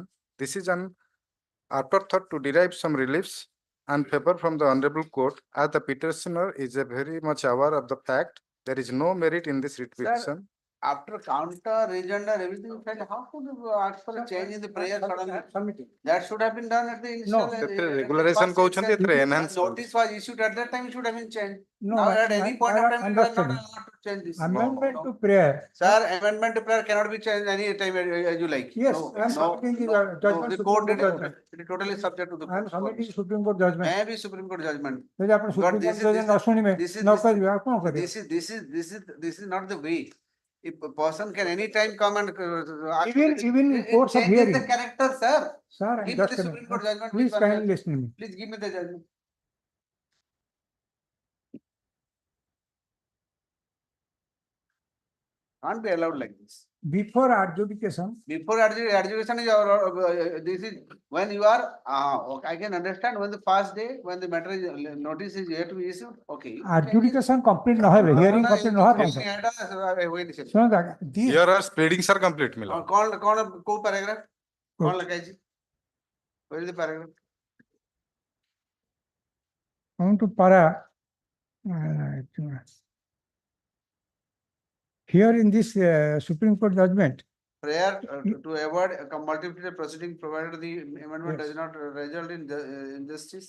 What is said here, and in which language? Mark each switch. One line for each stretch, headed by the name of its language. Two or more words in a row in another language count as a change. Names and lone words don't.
English: This is an afterthought to derive some reliefs and favor from the Honorable Court, as the petitioner is a very much aware of the fact there is no merit in this writ Sir, petition. After counter, regender, everything, felt, how could you ask for a change in the prayer suddenly? That should have been done at the initial. No, regularization
Odia: କହୁଛନ୍ତି ଏଥିରେ
English: enhance Notice was issued at that time, it should have been changed. No, Now at any point of time, you are not understood. allowed to change this. Amendment No, to no. prayer. Sir, amendment to prayer cannot be changed any time as you like. Yes, No, I am no, submitting the no, judgment. The court Supreme did Court it. judgment. It is totally subject to the I am court. submitting Supreme Court judgment. Maybe Supreme Court judgment.
Odia: ଯଦି ଆପଣ
English: But Supreme this Court is, judgment
Odia: ନ ଶୁଣିବେ
English: this is,
Odia: ନ କରିବେ ଆଉ କ'ଣ କରିବେ?
English: this is not the way. If a person can anytime come and ask Even in it courts of changes hearing. the character, sir. Sir, Give me just the a Supreme minute. Court judgment. Please Mr. kindly Judge. listen to me. Please give me the judgment. Can't be allowed like this. Before adjudication, Before adjudication is this is when you are, okay, I can understand when the first day, when the matter is, notice is yet to be issued, okay. you can change it. adjudication complete
Odia: ନ ହେଲେ
English: hearing complete
Odia: ନ ହେଲେ
English: Wait a second.
Odia: ଶୁଣନ୍ତୁ this
English: Here are pleadings are complete मिला.
Hindi: कौन कोई paragraph? कौन लगा है जी?
English: Where is the paragraph? going to here in this Supreme Court judgment, Prayer to avoid a multiplicative proceeding provided the amendment does not result in injustice.